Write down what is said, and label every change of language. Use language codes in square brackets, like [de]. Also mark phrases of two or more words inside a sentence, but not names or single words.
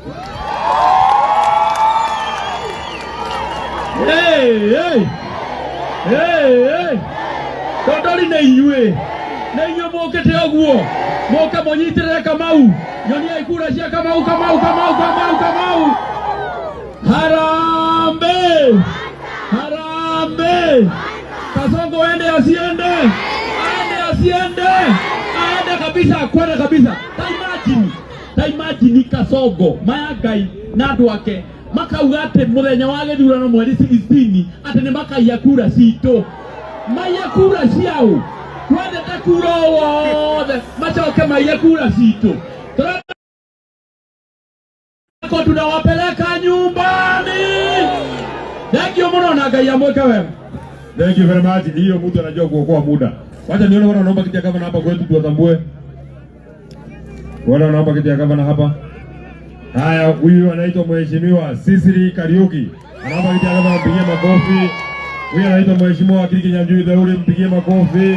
[en] Hey. [ki] Tondori na inyue mokete oguo. Moka monyitirire Kamau. Nyonia ikura cia Kamau. Harambe. [sw] Kasongo ende asiende. Aende kabisa. [ki] Taimagine Kasongo mayagai na andu ake makauga ati muthenya wa githurano mweri 16 ati ni makaiya kura citũ. Maiya kura ciao. Twendete kura wothe macoke maiya kura citũ. [sw] Tunawapeleka nyumbani. [en] Thank you [ki] muno na Ngai amweke wema. [en] Thank you very much. [sw] Hiyo mtu anajua kuokoa muda. Wacha nione wana naomba kiti ya gavana hapa kwetu tuwatambue. Wana naomba kiti ya gavana hapa. Haya, huyu anaitwa mheshimiwa Sisiri Kariuki. Anaomba kiti ya gavana, mpigie makofi. Huyu anaitwa mheshimiwa Wakili Kinyanjui Daudi, mpigie makofi.